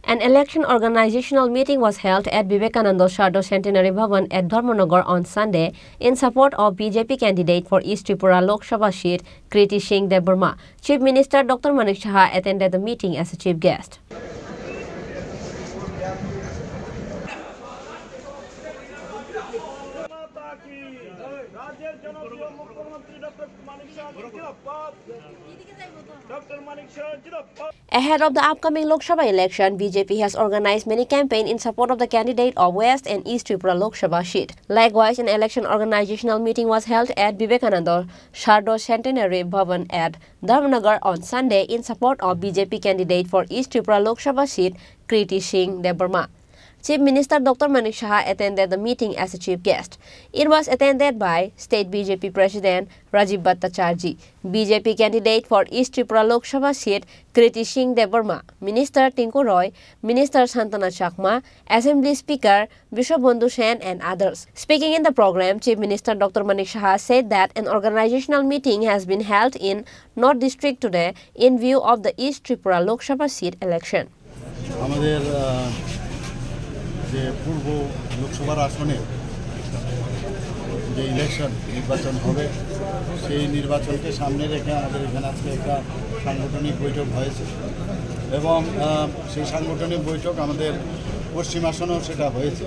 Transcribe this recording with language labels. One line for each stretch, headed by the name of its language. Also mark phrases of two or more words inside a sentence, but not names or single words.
English: An election organizational meeting was held at Vivekananda Sharda Centenary Bhavan at Dharmanagar on Sunday in support of BJP candidate for East Tripura Lok Sabha seat, Kriti Singh Debarma. Chief Minister Dr. Manik Saha attended the meeting as a chief guest. Ahead of the upcoming Lok Sabha election, BJP has organized many campaigns in support of the candidate of West and East Tripura Lok Sabha seat. Likewise, an election organizational meeting was held at Vivekananda Sharda Centenary Bhavan at Dharmanagar on Sunday in support of BJP candidate for East Tripura Lok Sabha seat, Kriti Singh Debarma. Chief Minister Dr. Manik Saha attended the meeting as a chief guest. It was attended by State BJP President Rajiv Bhattacharjee, BJP candidate for East Tripura Lok Sabha seat Kriti Singh Debarma, Minister Tinku Roy, Minister Santana Chakma, Assembly Speaker Vishwabandhu Sen and others. Speaking in the program, Chief Minister Dr. Manik Saha said that an organizational meeting has been held in North District today in view of the East Tripura Lok Sabha seat election.
Bangla: যে পূর্ব লোকসভার আসনে যে ইলেকশন নির্বাচন হবে সেই নির্বাচনকে সামনে রেখে আমাদের এখানে আজকে একটা সাংগঠনিক বৈঠক হয়েছে এবং সেই সাংগঠনিক বৈঠক আমাদের পশ্চিম আসনেও সেটা হয়েছে।